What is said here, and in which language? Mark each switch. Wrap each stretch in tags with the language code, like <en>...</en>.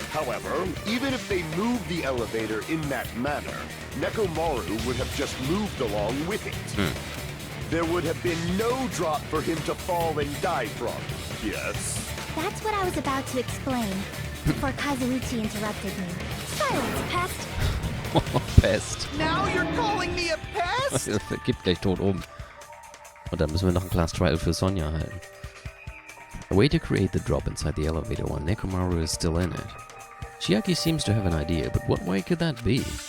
<en>However, even if they moved the elevator in that manner, Nekomaru would have just moved along with it. There would have been no drop for him to fall and die from. Yes? That's what I was about to explain, before Kazuichi interrupted me. Silence, pest! Pest. Now you're calling me a pest?</en> <de>Das gibt gleich tot um. Und dann müssen wir noch ein Class Trial für Sonja halten.</de> <en>A way to create the drop inside the elevator while Nekomaru is still in it. Chiaki seems to have an idea, but what way could that be?</en>